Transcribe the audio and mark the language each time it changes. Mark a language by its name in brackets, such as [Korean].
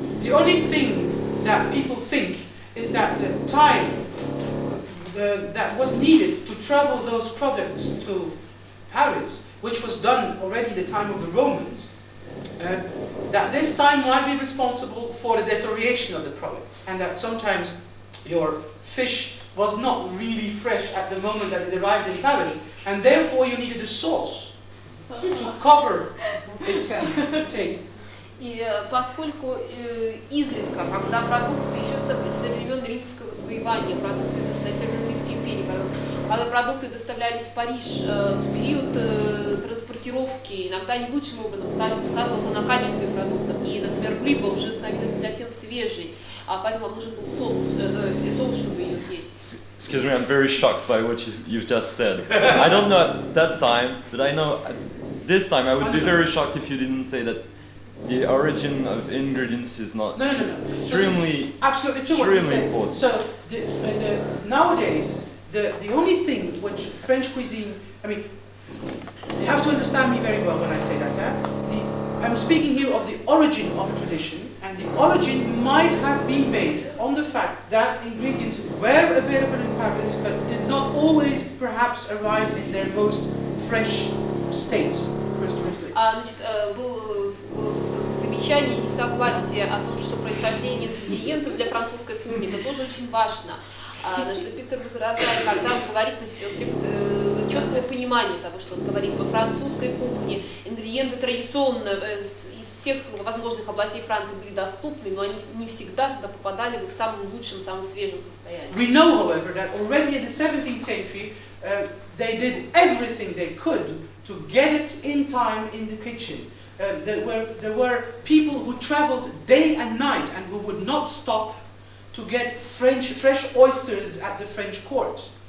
[English] The only thing that people think is that the time that was needed to travel those products to Paris, which was done already the time of the Romans, that this time might be responsible for the deterioration of the product, and that sometimes your fish was not really fresh at the moment that it arrived in Paris, and therefore you needed a sauce to cover its taste. [Russian] И поскольку изредка, когда продукты еще со времен римского завоевания, продукты Римской империи, когда продукты доставлялись в Париж в период транспортировки, иногда не лучшим образом сказывался на качестве продуктов, и, например, рыба уже становилась не совсем свежей, поэтому вам нужен был соус, чтобы ее съесть. [English] Excuse me, I'm very shocked by what you've just said. I don't know at that time, but I know at this time I would be very shocked if you didn't say that the origin of ingredients is not extremely important. So nowadays, the only thing which French cuisine, I mean, you have to understand me very well when I say that. I'm speaking here of the origin of a tradition, and the origin might have been based on the fact that ingredients were available in Paris, but did not always perhaps arrive in their most fresh state. [Russian] Значит, было замечание и несогласие о том, что происхождение ингредиентов для французской кухни это тоже очень важно. Значит, Питер возражает, когда он говорит, значит, он требует четкое понимание того, что он говорит. Во французской кухне ингредиенты традиционно из всех возможных областей Франции были доступны, но они не всегда тогда попадали в их самом лучшем, самом свежем состоянии. [English] We know, however, that already in the 17th century they did everything they could to get it in time in the kitchen. There were people who traveled day and night and who would not stop to get fresh oysters at the French court.